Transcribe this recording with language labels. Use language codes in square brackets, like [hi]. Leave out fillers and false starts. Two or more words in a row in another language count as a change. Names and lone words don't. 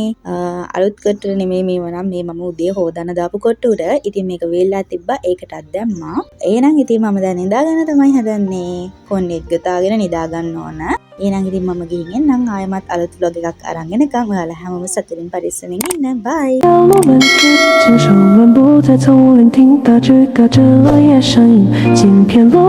[si] අලුත් කොට්ටුර නෙමෙයි මේව නම් මේ මම උදේ හොදන්න දාපු කොට්ටුර. ඉතින් මේක වේල්ලා තිබ්බා. ඒකටත් දැම්මා. එහෙනම් ඉතින් මම දැන් නිදාගන්න තමයි හදන්නේ. ෆෝන් එක ගතාගෙන නිදා ගන්න ඕන. එහෙනම් ඉතින් මම ගිහින් එන්නම්. ආයෙමත් අලුත් vlog එකක් අරන් එනකම් ඔයාලා හැමෝම සතුටින් පරිස්සමින් ඉන්න. බයි. [zh] 飘落满天，牵手漫步在丛林，听大枝嘎吱落叶声音，剪片落。